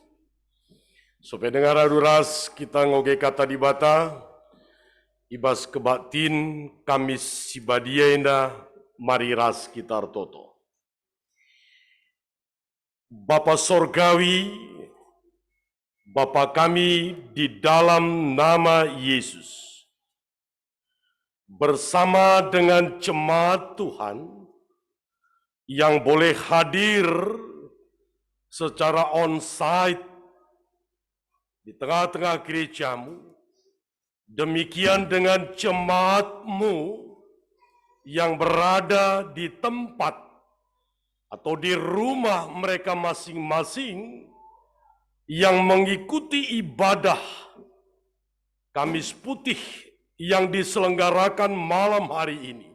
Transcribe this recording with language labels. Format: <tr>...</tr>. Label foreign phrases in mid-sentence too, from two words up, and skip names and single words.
<btx>Supaya dengar adu ras kita ngoge kata dibata, ibas kebatin kamis sibadia indah mari ras kita toto.</btx> <id>Bapa Sorgawi, Bapa kami di dalam nama Yesus, bersama dengan jemaat Tuhan yang boleh hadir secara on-site di tengah-tengah gerejamu, demikian dengan jemaatmu yang berada di tempat atau di rumah mereka masing-masing yang mengikuti ibadah Kamis Putih yang diselenggarakan malam hari ini.</id>